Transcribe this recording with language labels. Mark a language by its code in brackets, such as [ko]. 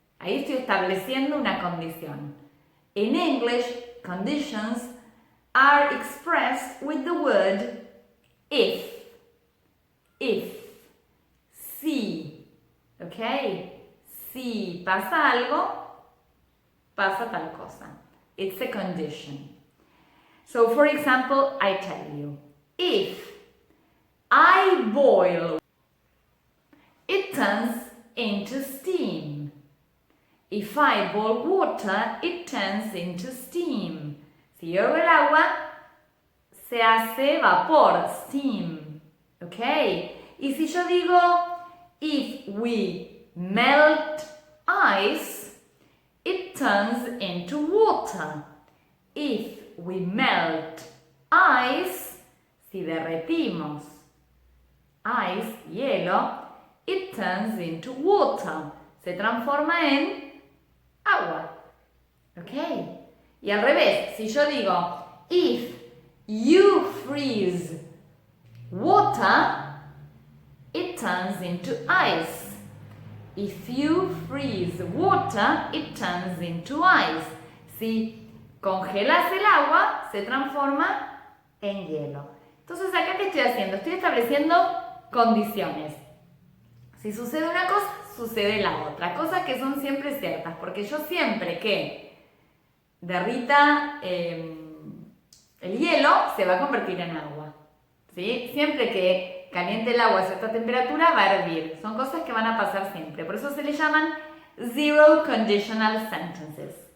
[es] Ahí estoy estableciendo una condición. [en] In English, conditions are expressed with the word if. If, si, okay? [es] Si pasa algo, pasa tal cosa. [en] It's a condition. So, for example, I tell you, if I boil, it turns into steam. If I boil water, it turns into steam. [es] Si hiervo el agua, se hace vapor, steam. [en] Okay, [es] y si yo digo, [en] if we melt ice, it turns into water. If we melt ice, [es] si derretimos [en] ice, hielo, it turns into water. [es] Se transforma en agua. Okay, y al revés, si yo digo, [en] if you freeze water, it turns into ice. If you freeze water, it turns into ice. [es] Si congelas el agua, se transforma en hielo. Entonces, ¿acá qué estoy haciendo? Estoy estableciendo condiciones. Si sucede una cosa, sucede la otra. Cosas que son siempre ciertas, porque yo siempre que derrita el hielo, se va a convertir en agua. ¿Sí? Siempre que caliente el agua a cierta temperatura va a hervir. Son cosas que van a pasar siempre. Por eso se le llaman [en] zero conditional sentences.